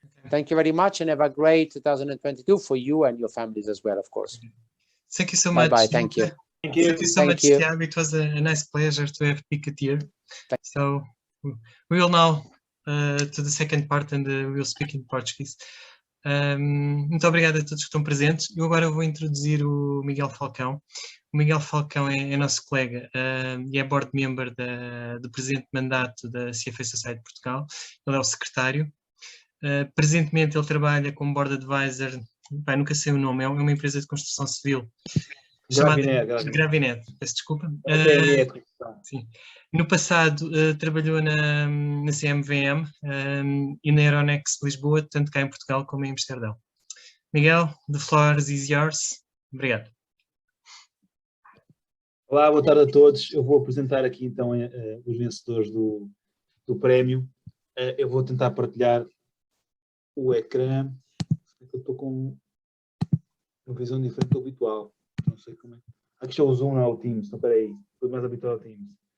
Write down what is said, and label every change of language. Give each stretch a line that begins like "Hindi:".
English: Thank you very much, and have a great 2022 for you and your families as well, of course. Thank you so much. Bye-bye. Thank you. Thank you. Thank you so much, Tiago. It was a nice pleasure to have Pictet here. So we will now to the second part, and we will speak in Portuguese.
Portuguese: Muito obrigado a todos que estão presentes. Eu agora vou introduzir o Miguel Falcão. O Miguel Falcão é nosso colega e é board member do presente mandato da CFA Society de Portugal. Ele é o secretário. Presentemente ele trabalha como board advisor, nunca sei o nome, é uma empresa de construção civil. Chamada Gravinet, peço desculpa. Sim. No passado trabalhou na CMVM e na Euronext Lisboa, tanto cá em Portugal como em Amsterdão.
English: Miguel, the floor is yours.
Portuguese: Obrigado. Olá, boa tarde a todos. Eu vou apresentar aqui então os vencedores do prémio. Eu vou tentar partilhar o ecrã. Eu estou com uma visão diferente do habitual. não sei como é. Aqui já uso não é o Teams, então peraí, estou mais habituado ao Teams.